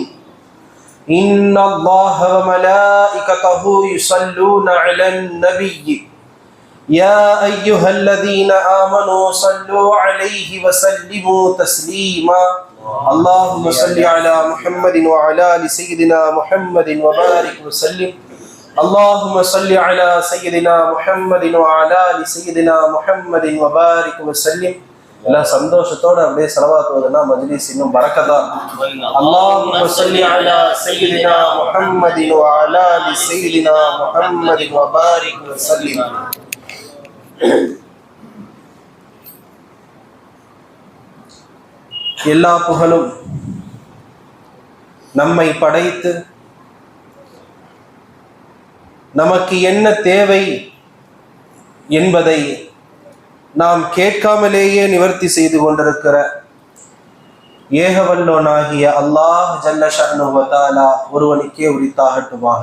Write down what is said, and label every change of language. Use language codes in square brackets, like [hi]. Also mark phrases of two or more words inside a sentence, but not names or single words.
[ar] إن الله وملائكته يصلون على النبي يا أيها الذين آمنوا صلوا عليه وسلموا تسليما. اللهم صل على محمد وعلى آل سيدنا محمد وبارك وسلم. اللهم صل على سيدنا محمد وعلى آل سيدنا محمد وبارك وسلم. [ta] எல்லாம் சந்தோஷத்தோட அப்படியே ஸலவாத் ஓதுனா மஜ்லிஸ் இன்னும் பரக்கத்தா. [ar] اللهم صل على سيدنا محمد وعلى آل سيدنا محمد وبارك وسلم. [ta] எல்லா புகழும் நம்மை படைத்து நமக்கு என்ன தேவை என்பதை நாம் கேட்காமலேயே நிவர்த்தி செய்து கொண்டிருக்கிற ஏகவல்லோனாகிய [ar] الله جل شأنه وتعالى [ta] ஒருவனுக்கே உரித்தாகட்டுமாக.